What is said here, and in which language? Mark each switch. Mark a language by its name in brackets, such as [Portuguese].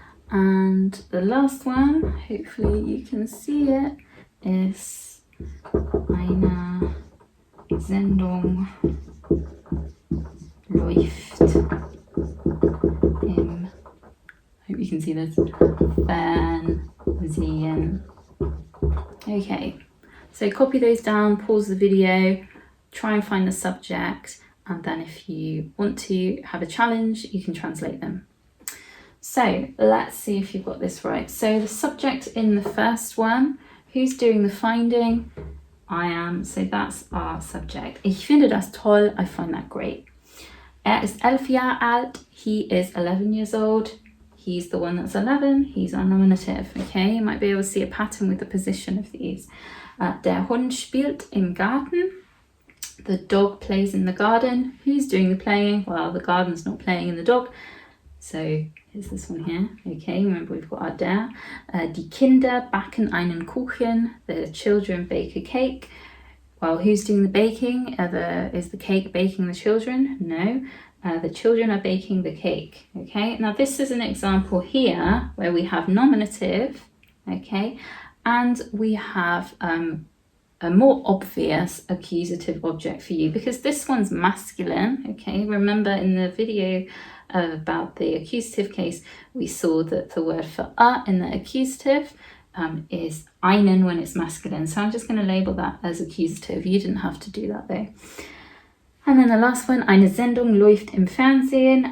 [English] And the last one, hopefully you can see it, is eine [German] Sendung läuft im, [English] I hope you can see this, [German] Fernsehen. [English] Okay, so copy those down, pause the video, try and find the subject, and then if you want to have a challenge, you can translate them. So let's see if you've got this right. So the subject in the first one, who's doing the finding? I am, so that's our subject. [German] Ich finde das toll, [English] I find that great. [German] Ist 11 Jahre alt, [English] he is 11 years old. He's the one that's 11, he's our nominative, okay? You might be able to see a pattern with the position of these. [German] Der Hund spielt im Garten. [English] The dog plays in the garden. Who's doing the playing? Well, the garden's not playing in the dog. So here's this one here. Okay, remember we've got our der. [German] Die Kinder backen einen Kuchen. [English] The children bake a cake. Well, who's doing the baking? Is the cake baking the children? No. The children are baking the cake. Okay, now this is an example here where we have nominative, okay, and we have a more obvious accusative object for you because this one's masculine, okay. Remember in the video about the accusative case, we saw that the word for in the accusative is einen when it's masculine. So I'm just going to label that as accusative. You didn't have to do that though. And then the last one, [German] eine Sendung läuft im Fernsehen.